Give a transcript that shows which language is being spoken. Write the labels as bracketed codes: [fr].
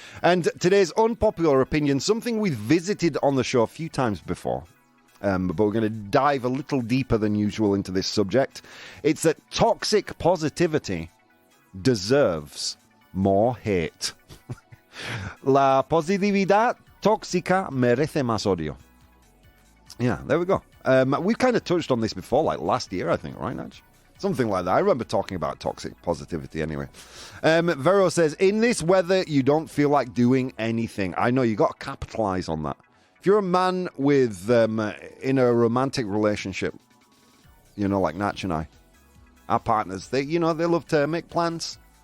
[en] And today's unpopular opinion, something we've visited on the show a few times before, but we're going to dive a little deeper than usual into this subject. It's that toxic positivity deserves more hate. [es] La positividad tóxica merece más odio. [en] Yeah, there we go. We've kind of touched on this before, last year, I think, right, Nudge? Something like that. I remember talking about toxic positivity anyway. Vero says, in this weather, you don't feel like doing anything. I know, you got to capitalize on that. If you're a man with in a romantic relationship, like Natch and I, our partners, they love to make plans.